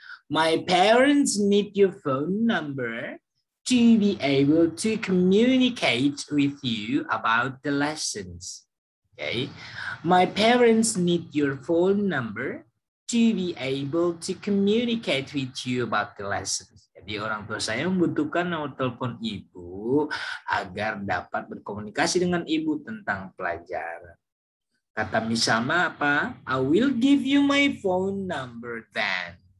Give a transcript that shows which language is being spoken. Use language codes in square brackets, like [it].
[en] My parents need your phone number to be able to communicate with you about the lessons. Okay. My parents need your phone number to be able to communicate with you about the lessons. [id] Jadi orang tua saya membutuhkan nomor telepon ibu agar dapat berkomunikasi dengan ibu tentang pelajaran. Kata Miss Salma apa? [en] I will give you my phone number then.